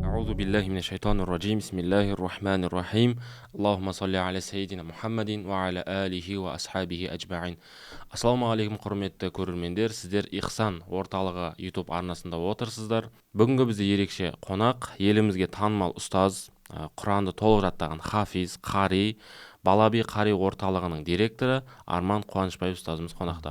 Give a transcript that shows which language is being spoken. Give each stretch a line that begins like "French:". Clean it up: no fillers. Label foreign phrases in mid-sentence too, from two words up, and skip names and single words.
Arabic: أعوذ بالله من الشيطان الرجيم بسم الله الرحمن الرحيم اللهم صل على سيدنا محمد وعلى آله وأصحابه أجمعين.
Kazakh: Ассалаумағалейкум құрметті көрермендер, сіздер Ихсан орталығы YouTube арнасында отырсыздар. Бүгінгі бізде ерекше қонақ, елімізге танымал ұстаз, Құранды толық жаттаған хафиз, қари, Балаби қари орталығының директоры Арман Қуанышбаев ұстазымыз қонақта.